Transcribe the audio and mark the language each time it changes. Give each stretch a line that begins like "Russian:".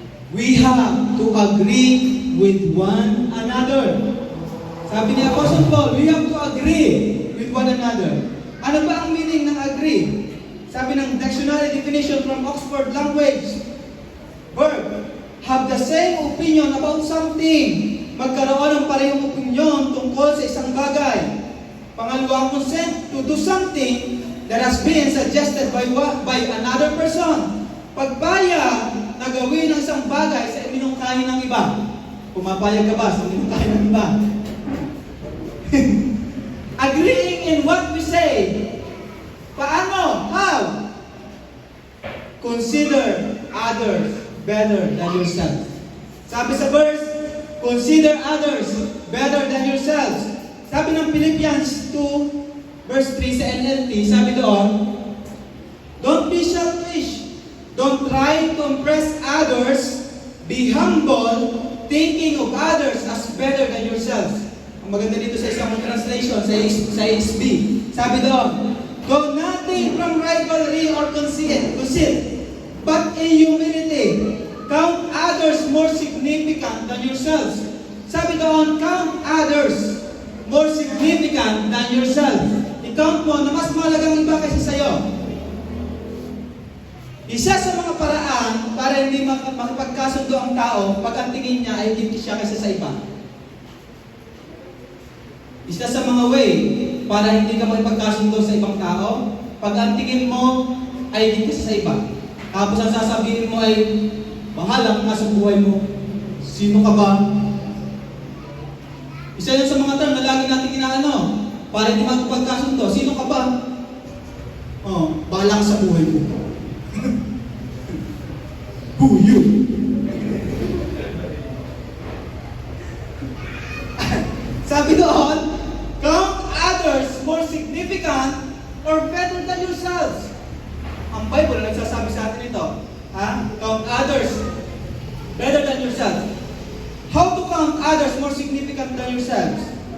English: We have to agree with one another.
Filipino: Sabi ni Apostle Paul,
English: we have to agree with one another.
Filipino: Ano ba ang
English: meaning ng agree?
Filipino: Sabi ng
English: dictionary definition from Oxford Language, verb, have the same opinion about something.
Filipino: Magkaroon ng parehong opinion tungkol sa isang bagay.
English: Pangalawa, consent to do something that has been suggested by another person.
Filipino: Pagpayag na gawin ang isang bagay sa iminungkahi ng iba. Pumapayag ka ba sa iminungkahi ng iba?
English: Agreeing in what we say.
Filipino: Paano?
English: How? Consider others better than yourself.
Filipino: Sabi sa
English: verse, consider others better than yourselves.
Filipino: Sabi ng Philippians 2, verse 3 sa NLT, sabi doon,
English: don't be selfish. Don't try to impress others. Be humble, thinking of others as better than yourselves.
Filipino: Ang maganda dito sa isang translation, sa ESV, sabi doon,
English: do nothing from rivalry or conceit, but in humility, count others more significant than yourselves.
Filipino: Sabi doon,
English: count others more significant than yourself.
Filipino: I-count mo na mas mahalagang iba kaysa sa'yo. Isa sa mga paraan para hindi makipagkasundo ang tao pag ang tingin niya ay higit siya kaysa sa iba. Isa sa mga way para hindi ka makipagkasundo sa ibang tao, pag ang tingin mo ay higit sa iba. Tapos ang sasabihin mo ay, bahala ka sa buhay mo. Sino ka ba? Isa yun sa mga term na lagi natin inaano, para hindi makipagkasundo. Sino ka ba? Oh, bahala ka sa buhay mo.
English: Who you?
Filipino: Sabi doon,
English: count others more significant or better than yourselves.
Filipino: Ang Bible nagsasabi sa atin ito.
English: Count others better than yourselves. How to count others more significant than yourselves?